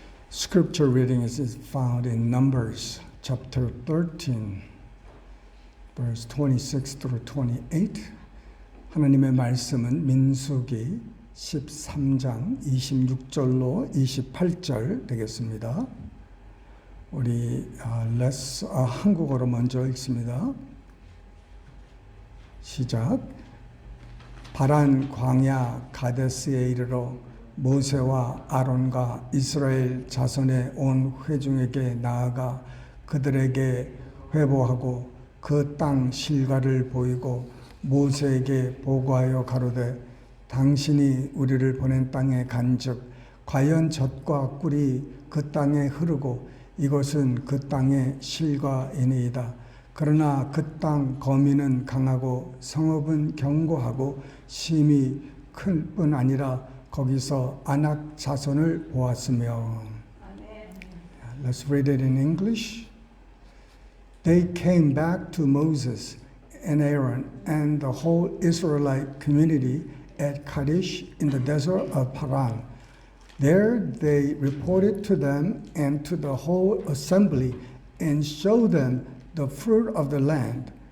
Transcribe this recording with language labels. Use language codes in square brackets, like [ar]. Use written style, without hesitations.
[en] Scripture reading is found in Numbers chapter 13, verse 26 through 28. [ko] 하나님의 말씀은 민수기 13장 26절로 28절 되겠습니다. 우리 한국어로 먼저 읽습니다. 시작. 바란 광야 가데스에 이르러 모세와 아론과 이스라엘 자손의 온 회중에게 나아가 그들에게 회보하고 그 땅 실과를 보이고 모세에게 보고하여 가로되 당신이 우리를 보낸 땅에 간즉 과연 젖과 꿀이 그 땅에 흐르고 이것은 그 땅의 실과이니이다. 그러나 그 땅 거민은 강하고 성읍은 견고하고 심이 클 뿐 아니라 거기서 아낙 자손을 보았으며. [en] Let's read it in English. They came back to Moses and Aaron and the whole Israelite community at Kadesh in the desert of Paran. There they reported to them and to the whole assembly and showed them the fruit of the land.